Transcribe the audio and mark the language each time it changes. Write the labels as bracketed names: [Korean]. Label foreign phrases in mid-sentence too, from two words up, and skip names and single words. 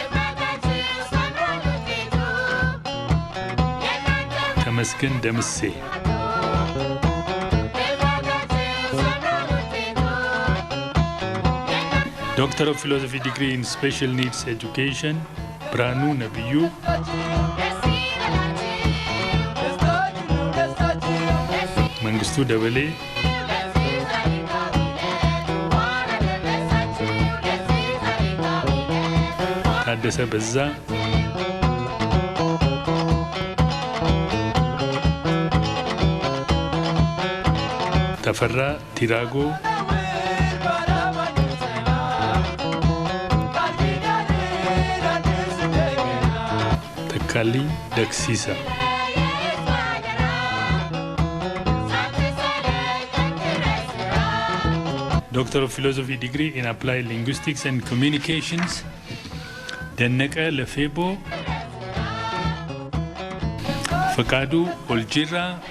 [English] Tamaskin Demise. Doctor of Philosophy degree in Special Needs Education, Branu Nabiyu. Mangustu Davale. Taddasa Bazza. Tafarra Tirago. Takali Daksisa. Doctor of Philosophy degree in Applied Linguistics and Communications, Denneka Lefebo. Fakadu Oljira.